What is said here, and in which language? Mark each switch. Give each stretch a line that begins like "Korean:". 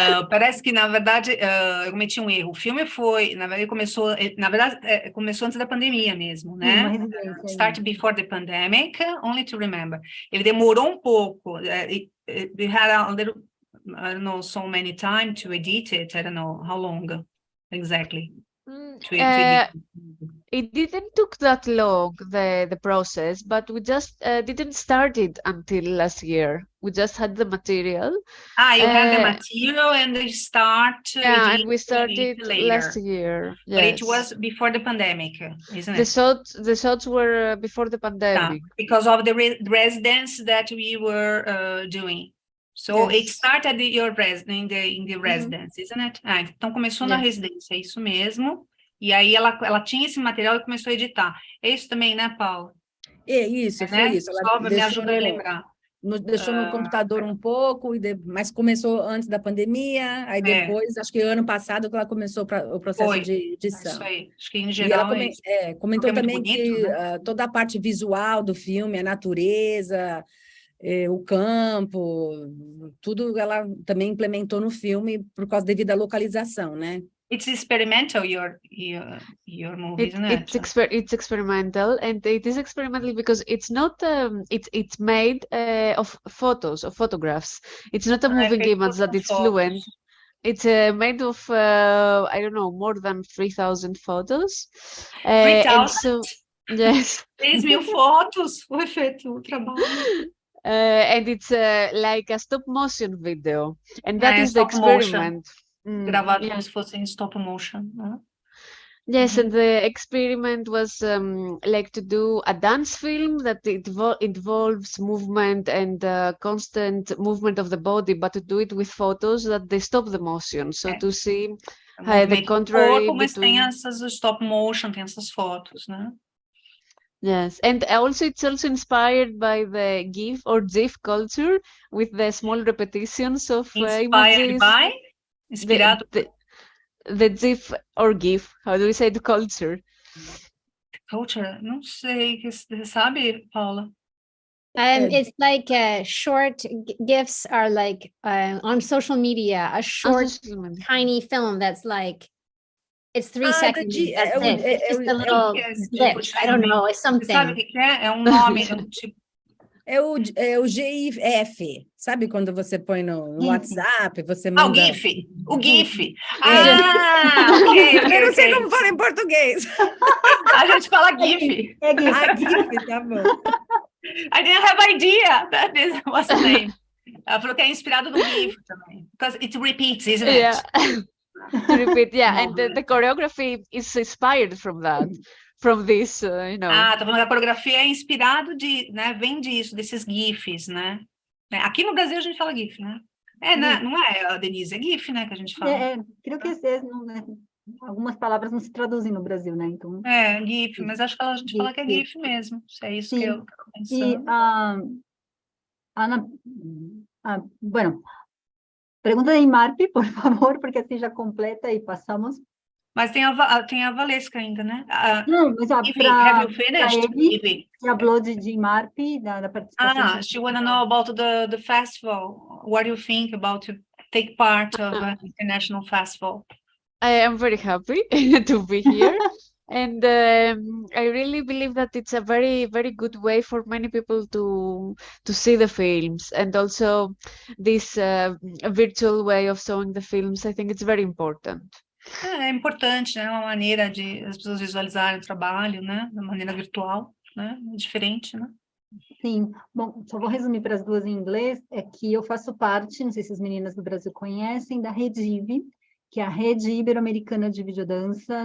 Portuguese: Parece que, na verdade, eu cometi um erro. O filme foi, na verdade, começou antes da pandemia mesmo, né?
English: Start before the pandemic, only to remember.
Portuguese: Ele demorou um pouco.
English: We had a little, I don't know, so many time to edit it. I don't know how long exactly. To edit. It didn't took that long, the process, but we just didn't start it until last year. We just had the material. You had the material and they start. Yeah, and we started later. Last year. Yes. But it was before the pandemic, isn't it? The shots were before the pandemic. Because of the residence that we were doing. So Yes. it started in the residence, isn't it?
Portuguese: Então começou na residência, é isso mesmo. E aí ela tinha esse material e começou a editar. É isso também, né, Paula? É isso, foi isso. Ela Só me ajuda a lembrar. Deixou no computador um pouco, mas começou antes da pandemia, aí depois, acho que ano passado que ela começou o processo de edição. Isso aí, acho que em geral e ela comentou também bonito, que né? Toda a parte visual do filme, a natureza, o campo, tudo ela também implementou no filme por causa devido à localização, né?
English: It's experimental, your movie, isn't it? It's experimental, and it is experimental because it's not it's made of photographs. It's not a moving image that it's fluent. It's made of I don't know, more than 3,000 photos. 3,000? So yes.
Portuguese: 3.000 fotos foi feito o trabalho.
English: And it's like a stop motion video, and that is the experiment. Gravado como se fosse em stop motion. Yes, and the experiment was like to do a dance film that involves movement and constant movement of the body, but to do it with photos that they stop the motion. So to see the contrary
Portuguese: mas tem essas stop motion, tem essas fotos, né?
English: Yes, and also it's also inspired by the GIF or GIF culture with the small repetitions of images.
Portuguese: Inspirado?
English: The GIF or GIF, how do we say the culture?
Portuguese: Culture? Não sei, você sabe, Paula?
English: It's like short GIFs are like on social media, a short tiny film that's like, it's 3 seconds. That's it. It's just a little glitch. I don't know. It's something.
Portuguese: Você sabe o que é? É um nome tipo. É o GIF, sabe quando você põe no WhatsApp, você manda... O GIF, o GIF. Ok. Eu não sei como fala em português. A gente fala GIF. É GIF. GIF, tá bom.
English: I didn't have idea that this was the name.
Portuguese: Ela falou que é inspirado no GIF também.
English: Because it repeats, isn't it? Yeah. To repeat, yeah, and the choreography is inspired from that, from this, you know.
Portuguese: Tá falando que a coreografia é inspirado né, vem disso, desses GIFs, né? Aqui no Brasil a gente fala GIF, né? Não é, Denise, é GIF, né, que a gente fala. Creio que algumas palavras não se traduzem no Brasil, né? Então... GIF, mas acho que a gente fala que é GIF mesmo, se é isso que eu tô pensando. E, Ana, bueno, pergunta da Imarp, por favor, porque assim já completa e passamos. Mas tem a Valesca ainda, né? Não, mas
English: have you finished?
Portuguese: Ivy, que falou de Imarp, da participação.
English: She want to know about the festival. What do you think about to take part of an international festival? I am very happy to be here. And I really believe that it's a very, very good way for many people to see the films, and also this virtual way of showing the films. I think it's very important.
Portuguese: É importante, né? Uma maneira de as pessoas visualizarem o trabalho, né? Da maneira virtual, né? É diferente, né? Sim. Bom, só vou resumir para as duas em inglês. É que eu faço parte, não sei se as meninas do Brasil conhecem, da Redive, que é a Rede Ibero-Americana de Videodança.